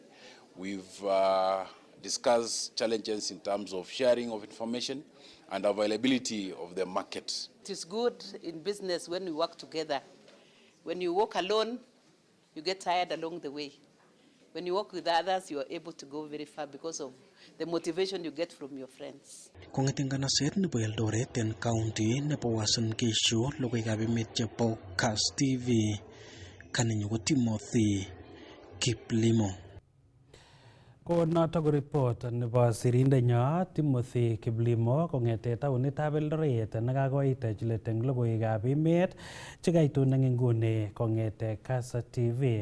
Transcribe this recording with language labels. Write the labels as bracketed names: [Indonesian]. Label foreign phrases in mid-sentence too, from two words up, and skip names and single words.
[English] We've discussed challenges in terms of sharing of information and availability of the market. It is good in business when we work together. When you walk alone, you get tired along the way. When you work with others, you are able to go very far because of the motivation you get from your friends. [Kalenjin] Kongeting kanaset nebo Eldoret en county nebo Uasin Gishu logoiwekab emet chebo Kass TV kaninyu ko Timothy Kiplimo. Ko noto ko report nebo sirindenyo Timothy Kiplimo kongete taonitab Eldoret nekakoit chilet eng logoiwekab emet chekaitun eng inguni kongete Kass TV.